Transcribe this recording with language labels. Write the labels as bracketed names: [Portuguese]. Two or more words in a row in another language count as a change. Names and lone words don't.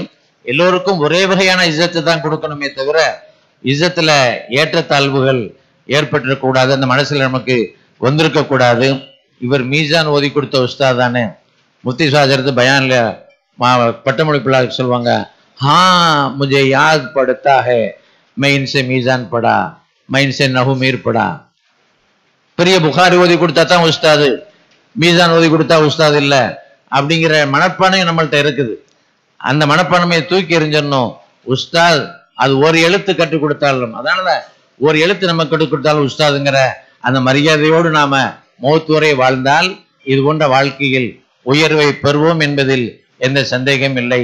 [Tamil] எல்லோருக்கும் ஒரே வகையான இஸ்ஸத்தை தான் கொடுக்கணுமே தவிர இஸ்ஸத்துல ஏற்றத்தாழ்வுகள் ஏற்பட்டிருக்கக்கூடாது, அந்த மனசுல நமக்கு வந்திருக்க கூடாது. இவர் மீசான் ஓதி கொடுத்த உஸ்தாத் தானே. முஃப்தி சாஹிப் பயான்ல பட்டமொழி பிள்ளை சொல்லுவாங்க, ஹா [Urdu] مجھے یاد پڑتا ہے میں ان سے میزان پڑھا میں ان سے نحومیر پڑھا. [Tamil] பெரிய புகாரி ஓதி கொடுத்தா தான் உஸ்தாது, மீசான் ஓதி கொடுத்தா உஸ்தாது இல்லை அப்படிங்கிற மனப்பான்மை நம்மள்ட்ட இருக்குது. அந்த மனப்பான்மையை தூக்கி எறிஞ்சிடணும். உஸ்தாத் அது ஒரு எழுத்து கற்றுக் கொடுத்தாலும், அதனால ஒரு எழுத்து நம்ம கற்றுக் கொடுத்தாலும் உஸ்தாதுங்கிற அந்த மரியாதையோடு நாம மௌத் வரை வாழ்ந்தால் இது போன்ற வாழ்க்கையில் உயர்வை பெறுவோம் என்பதில் எந்த சந்தேகம் இல்லை.